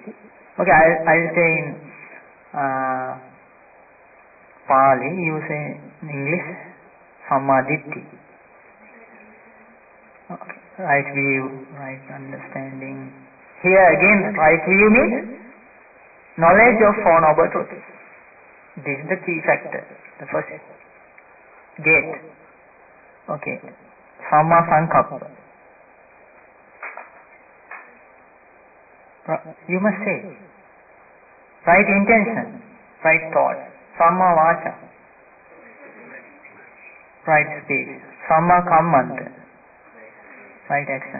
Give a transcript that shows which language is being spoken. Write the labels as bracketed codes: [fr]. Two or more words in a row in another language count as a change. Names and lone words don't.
[en] Okay, I'll say in Pali, you say in English, Sammaditthi. Okay. Right view, right understanding. Here again, right view means knowledge of Four Noble Truths. This is the key factor, the first gate. [pi] Okay. Samma Sankappa. [en] You must say right intention, right thought. [pi] Samma Vacha. [en] Right speech. [pi] Samma Kammanta. [en] Right action.